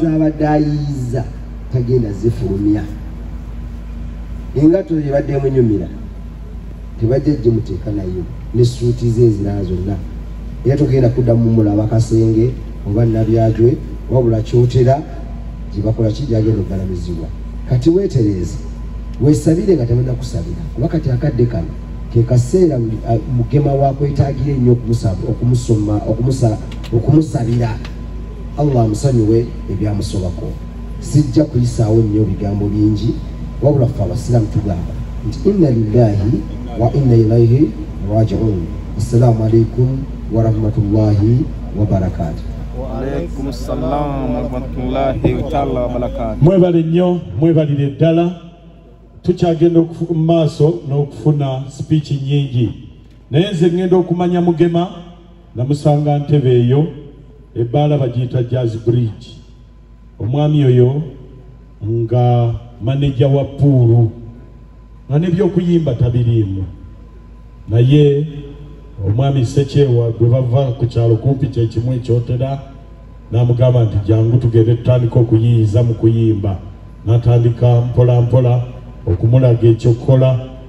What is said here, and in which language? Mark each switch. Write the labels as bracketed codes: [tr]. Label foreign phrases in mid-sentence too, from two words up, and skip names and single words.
[lg] zaabadde ayiiza tagenda zifulumya engato zibadde emunyumira tebajja gimuteeka nayo ne suuti ze ezirala zonna era togenda kuddamu mulaba kasenge oba nabyajwe wabula kyotera gibakola ki gyagenda okugalamizibwa kati weetereeze weesabire nga tebanna kusabira kuba kati akadde kano ke kaseera Mugema wakwetaagire ennyo okumusabira Allah amusonyiwe ebyamusobako sijja kuyisaawo nnyo bigambo bingi wabula ffe abasiraamu tugamba nti [ar] إنا لله وإنا إليه راجعون. السلام عليكم ورحمة الله وبركاته. وعليكم السلام ورحمة الله تعالى وبركاته. [lg] Mwebale nnyo mwebalire ddala tukyagenda mu maaso n'okufuna speech nyingi naye nze ngenda okumanya Mugema namusanga Ntebe eyo ebbaala bagiyita Jazz Bridge omwami oyo nga maneja wa puulu nga n'ebyokuyimba tabiriimu naye omwami Sekyewa gwe bava ku kyalo kumpi kyekimu ekyotera n'amugamba nti jangu tugende tutandika okuyiiza mu kuyimba n'atandika mpola mpola okumulaga ekyokukola